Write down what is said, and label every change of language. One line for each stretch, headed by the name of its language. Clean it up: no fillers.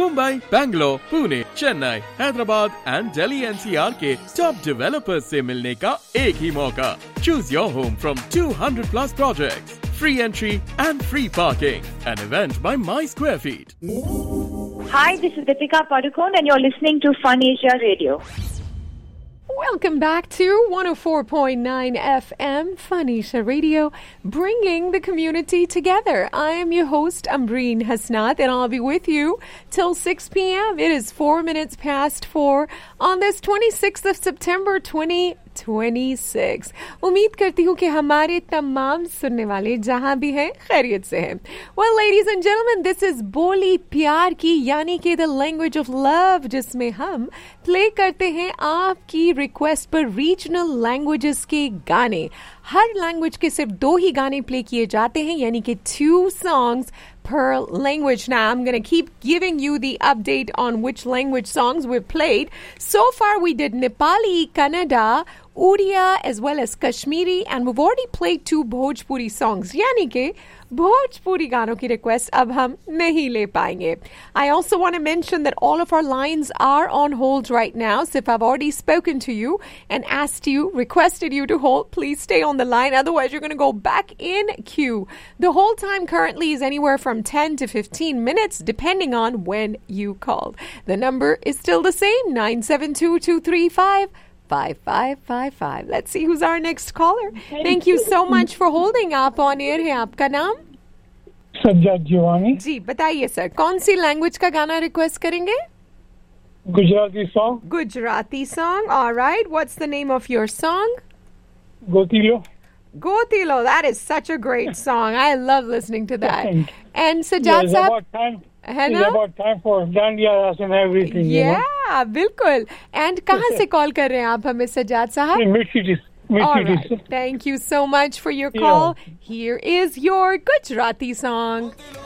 English: Mumbai Bangalore Pune Chennai Hyderabad and Delhi NCR
Hindi: के top developers से मिलने का एक ही मौका
English: Choose your home from 200 plus project free entry and free parking an event by my square feet hi this is Deepika Padukone and you are listening to Fun Asia Radio Welcome back to 104.9 FM Funisha Radio, bringing the community together. I am your host, Amreen Hasnat, and I'll be with you till 6 p.m. It is 4 minutes past four on this 26th of September, 2026.
Hindi: उम्मीद करती who कि हमारे तमाम सुनने वाले जहाँ भी हैं, खैरियत से हैं।
English: Well, ladies and gentlemen, this is
Hindi: बोली प्यार की, यानी के
English: the language of love,
Hindi: जिसमे हम play करते हैं आपकी request पर regional languages के गाने। हर language के सिर्फ दो ही गाने play किये जाते हैं, यानी के
English: two songs per language. Now, I'm going to keep giving you the update on which language songs we've played. So far, we did Nepali, Kannada, Uriya, as well as Kashmiri, and we've already played two Bhojpuri songs.
Hindi: यानी के भोजपुरी गानो की request अब हम नही ले पायेंगे।
English: I also want to mention that all of our lines are on hold right now. So if I've already spoken to you and asked you, requested you to hold, please stay on the line. Otherwise, you're going to go back in queue. The hold time currently is anywhere from 10 to 15 minutes, depending on when you called. The number is still the same, 972-235-5555. Let's see who's our next caller. Thank you so much for holding.
Hindi: आप on air है, आपका नाम? Sajjad Jiwani. जी, बताइये sir, कौन सी language का गाना request करेंगे?
English: Gujarati song. Gujarati song, alright. What's the name of your song? Gotilo. Gotilo, that is such a great song. I love listening to that. And Sajjad sir, it's about time for Dandiyas and everything. Yeah, you know?
Hindi: बिल्कुल। And कहाँ से call कर रहे हैं आप हमे सज्जाद साहब? Mirchi.
English: Thank you so much for your call. Yeah. Here is your Gujarati song.